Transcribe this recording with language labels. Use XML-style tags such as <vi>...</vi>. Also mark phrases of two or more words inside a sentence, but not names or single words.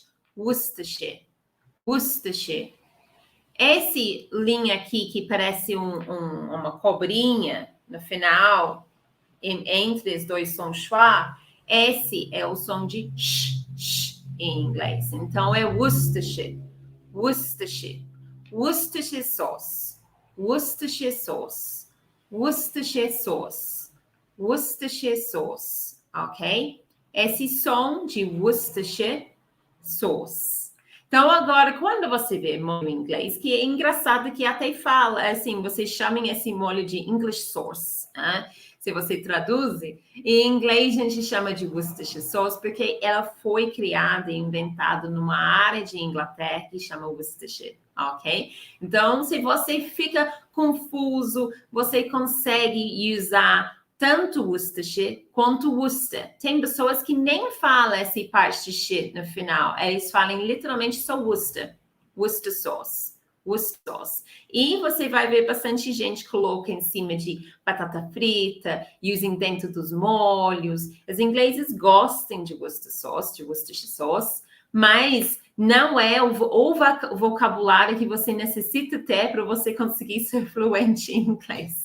<pt>Worcestershire. Worcestershire. Esse linha aqui que parece uma cobrinha no final, entre os dois sons schwa, esse é o som de sh em inglês. Então, é Worcestershire, Worcestershire, Worcestershire sauce, Worcestershire sauce, Worcestershire sauce, Worcestershire sauce, ok? Esse som de Worcestershire sauce. Então, agora, quando você vê molho em inglês, que é engraçado que até fala, assim, vocês chamam esse molho de</pt> <en>English sauce,</en> <pt>né? Se você traduz, em inglês a gente chama de Worcestershire sauce, porque ela foi criada e inventada numa área de Inglaterra que chama Worcestershire, ok? Então, se você fica confuso, você consegue usar tanto Worcestershire quanto Worcester. Tem pessoas que nem falam essa parte de shit no final. Eles falam literalmente só Worcester. Worcester sauce. Worcester sauce. E você vai ver bastante gente coloca em cima de batata frita, usam dentro dos molhos. Os ingleses gostam de Worcester sauce, mas não é o vocabulário que você necessita ter para você conseguir ser fluente em inglês.</pt>